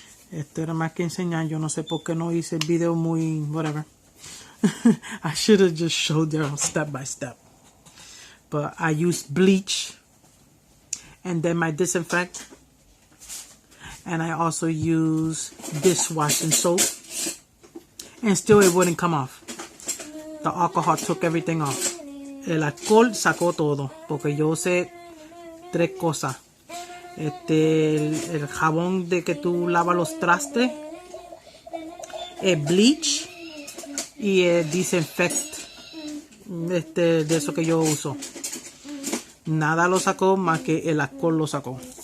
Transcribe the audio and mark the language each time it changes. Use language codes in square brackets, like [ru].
[es] Este era más que enseñar. Yo no sé por qué no hice el video muy whatever. [en] I should have just showed them step by step. But I used bleach and then my disinfect. And I also use dishwashing soap. And still it wouldn't come off. The alcohol took everything off. [es] El alcohol sacó todo. Porque yo usé 3 cosas. El jabón de que tú lavas los trastes. El bleach. Y el disinfect. De eso que yo uso. Nada lo sacó más que el alcohol lo sacó.